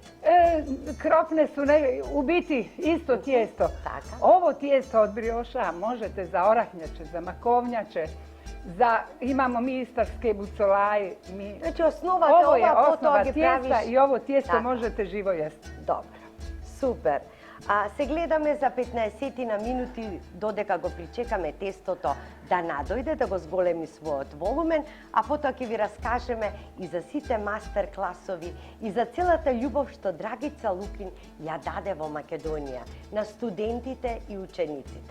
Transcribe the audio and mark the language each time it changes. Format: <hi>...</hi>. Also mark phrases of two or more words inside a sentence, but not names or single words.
<hr>Krofne su u biti isto tijesto. Ovo tijesto od brioša možete za orahnjače, za makovnjače, imamo mi istarske bucolaje. Znači osnovate ova, ovo je osnova tijesta i ovo tijesto možete živo jesti. Dobro, super.</hr> <mk>Се гледаме за 15 минути додека го причекаме тестото да надојде, да го зголеми својот волумен, а потоа ќе ви раскажеме и за сите мастер класови и за целата љубов што Драгица Лукин ја даде во Македонија на студентите и учениците.</mk>